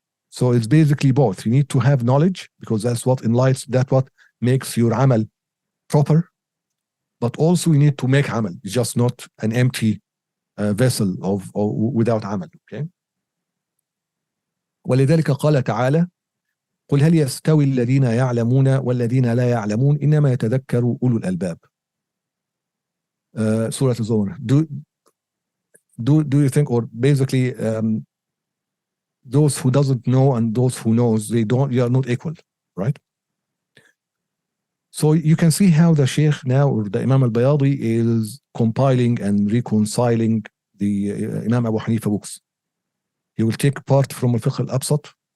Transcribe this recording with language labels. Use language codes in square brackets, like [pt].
[en] So it's basically both. You need to have knowledge because that's what enlightens, that's what makes your amal proper. But also you need to make amal. It's just not an empty vessel of without amal. Okay. [ar] ولذلك قال تعالى قل هل يستوي الذين يعلمون والذين لا يعلمون إنما يتذكر أولو الألباب. [en] Surah al-Zumar. Do you think, or basically those who doesn't know and those who knows, they are not equal, right? So you can see how the Sheikh now, or the Imam al-Bayadi, is compiling and reconciling the Imam Abu Hanifa books. He will take part from al-Fiqh al-Absat,